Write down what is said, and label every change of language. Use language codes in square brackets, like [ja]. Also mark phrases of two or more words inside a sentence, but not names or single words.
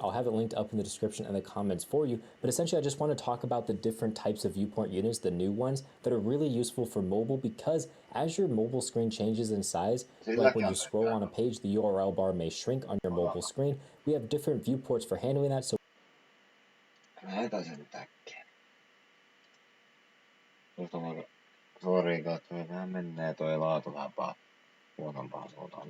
[en] I'll have it linked up in the description and the comments for you. But essentially, I just want to talk about the different types of viewport units, the new ones that are really useful for mobile, because as your mobile screen changes in size, like when you scroll on a page, the URL bar may shrink on your mobile screen. We have different viewports for handling that. So [fi] Sori, katsoin, vähän menee toi laatu vähän huonompaan suuntaan.